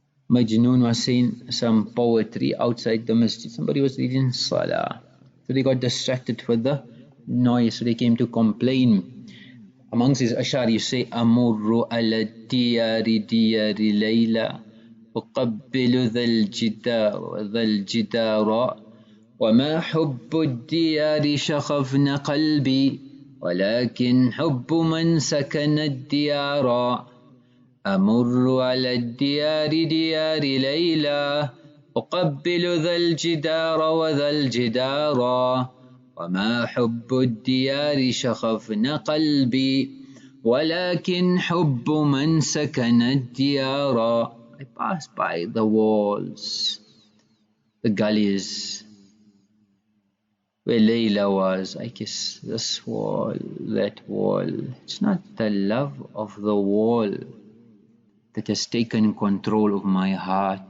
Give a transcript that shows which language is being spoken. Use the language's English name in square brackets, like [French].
[English] Majnoon was saying some poetry outside the masjid. Somebody was reading Salah. So they got distracted with the noise. So they came to complain. Amongst his ashar, you say, [Arabic] Amurru ala diyari diyari Layla. أقبل ذا الجدار وما حب الديار شغفن قلبي ولكن حب من سكن الديار أمر على الديار ديار ليلى أقبل ذا الجدار وذا الجدار وما حب الديار شغفن قلبي ولكن حب من سكن الديار. [English] I passed by the walls, the gullies, where Layla was. I kiss this wall, that wall. It's not the love of the wall that has taken control of my heart.